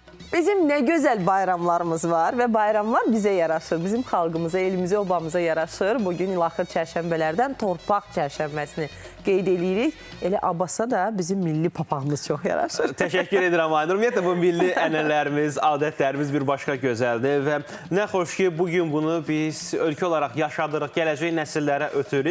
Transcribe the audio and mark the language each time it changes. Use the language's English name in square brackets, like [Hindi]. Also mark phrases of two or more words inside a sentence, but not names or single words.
[Turkish] Bizim ne güzel bayramlarımız var ve bayramlar bize yaraşır. [Azerbaijani] Bizim xalqımıza, elimize, obamıza yaraşır. Bugün ilaxır çərşənbələrdən torpaq çərşənbəsini qeyd edirik. Elə Abbasa da bizim milli papağımız çox yaraşır. Təşəkkür edirəm Aynur. Ümumiyyətlə bu milli ənənələrimiz, adətlərimiz bir başqa gözəldir və nə xoş ki bugün bunu biz ölkə olaraq yaşadırıq, gələcək nəsillərə ötürük.